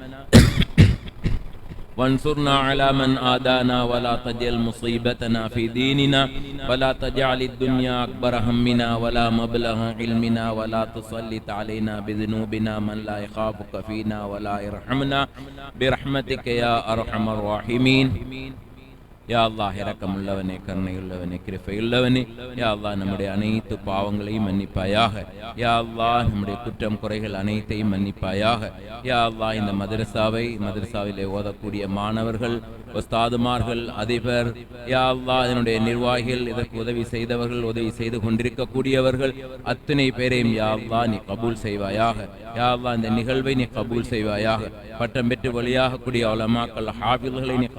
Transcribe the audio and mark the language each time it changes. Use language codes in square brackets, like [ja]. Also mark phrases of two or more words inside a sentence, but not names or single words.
[ar] وانصرنا على من آدانا ولا تجعل مصيبتنا في ديننا ولا تجعل الدنيا أكبر همنا ولا مبلغ علمنا ولا تسلط علينا بذنوبنا من لا يخافك فينا ولا يرحمنا برحمتك يا أرحم الراحمين يا الله [ta] இரக்கமுள்ளவனே கருணையுள்ளவனே கிருபையுள்ளவனே [ar] يا الله [ta] நம்முடைய அனைத்து பாவங்களையும் மன்னிப்பாயாக [ar] يا الله [ta] நம்முடைய குற்றம் குறைகள் அனைத்தையும் மன்னிப்பாயாக [ar] يا الله [ta] இந்த மதரசாவிலே ஓதக்கூடிய மாணவர்கள் உஸ்தாதுமார்கள் அதிபர் [ar] يا الله [ta] இதனுடைய நிர்வாகிகள் இதற்கு உதவி செய்தவர்கள் உதவி செய்து கொண்டிருக்கக்கூடியவர்கள் அத்தனை பேரையும் [ar] يا الله [ta] நீ கபூல் செய்வாயாக [ar] يا الله [ta] இந்த நிகழ்வை நீ கபூல் செய்வாயாக பட்டம் பெற்று வழியாகக்கூடிய உலமாக்கள் ஹாஃபில்களை நீ